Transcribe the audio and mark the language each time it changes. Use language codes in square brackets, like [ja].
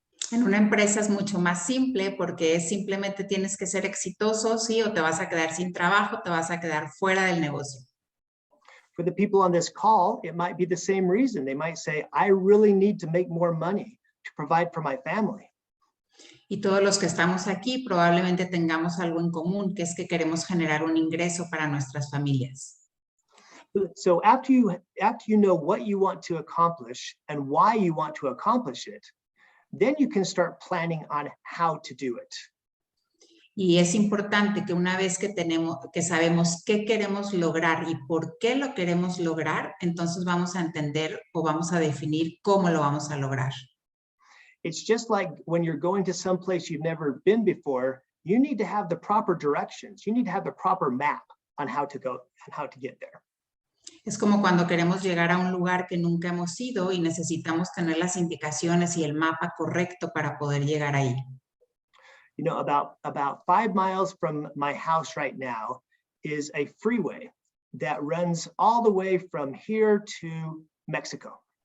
[es] En una empresa es mucho más simple porque simplemente tienes que ser exitoso, sí, o te vas a quedar sin trabajo, te vas a quedar fuera del negocio. [en] For the people on this call, it might be the same reason. They might say, I really need to make more money to provide for my family. [es] Y todos los que estamos aquí probablemente tengamos algo en común, que es que queremos generar un ingreso para nuestras familias. [en] So after you know what you want to accomplish and why you want to accomplish it, then you can start planning on how to do it. [es] Y es importante que una vez que sabemos qué queremos lograr y por qué lo queremos lograr, entonces vamos a entender o vamos a definir cómo lo vamos a lograr. [en] It's just like when you're going to some place you've never been before, you need to have the proper directions. You need to have the proper map on how to go and how to get there. [es] Es como cuando queremos llegar a un lugar que nunca hemos ido y necesitamos tener las indicaciones y el mapa correcto para poder llegar ahí. [en] You know, about 5 miles from my house right now is a freeway that runs all the way from here to Mexico.